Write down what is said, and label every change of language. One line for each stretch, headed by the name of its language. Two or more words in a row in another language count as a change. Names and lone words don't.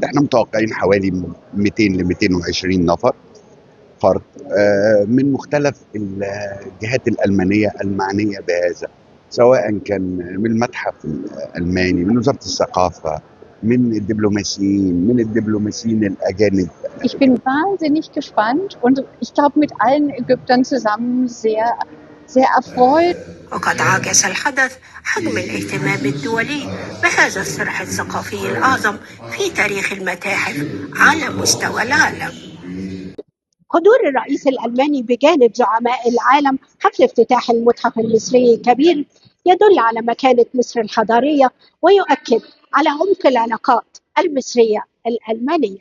Arabic: احنا متوقعين حوالي 200 ل 220 نفر فرد من مختلف الجهات الألمانية المعنية بهذا، سواء كان من المتحف الألماني، من وزارة الثقافة، من الدبلوماسيين الأجانب.
German: Ich bin wahnsinnig gespannt und ich glaube mit allen Ägyptern zusammen sehr erfreut.
Arabic: وقد عكس الحدث حجم الاهتمام الدولي بهذا الصرح الثقافي الأعظم في تاريخ المتاحف على مستوى العالم. حضور الرئيس الألماني بجانب زعماء العالم حفل افتتاح المتحف المصري الكبير يدل على مكانة مصر الحضارية ويؤكد على عمق العلاقات المصرية الألمانية.